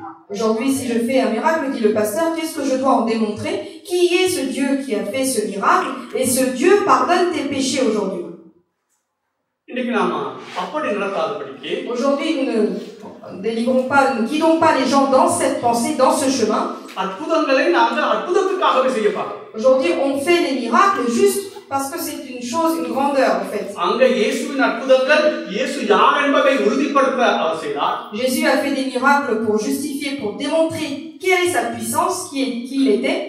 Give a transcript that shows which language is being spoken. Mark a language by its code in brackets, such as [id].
[fr] Aujourd'hui, si je fais un miracle, dit le pasteur, qu'est-ce que je dois en démontrer? Qui est ce Dieu qui a fait ce miracle? Et ce Dieu pardonne tes péchés aujourd'hui. Aujourd'hui, nous ne ne guidons pas les gens dans cette pensée, dans ce chemin. [ta] அற்புதங்களை நாங்கள் அற்புதத்துக்காகவே செய்யப்போம். [fr] Aujourd'hui, on fait des miracles juste parce que c'est une chose, une grandeur en fait. [ta] அங்க இயேசுவின் அற்புதங்கள் இயேசு யார் என்பதை உறுதிப்படுத்த அவர் செய்தார். [fr] Jésus a fait des miracles pour justifier, pour démontrer quelle est sa puissance, qui il était.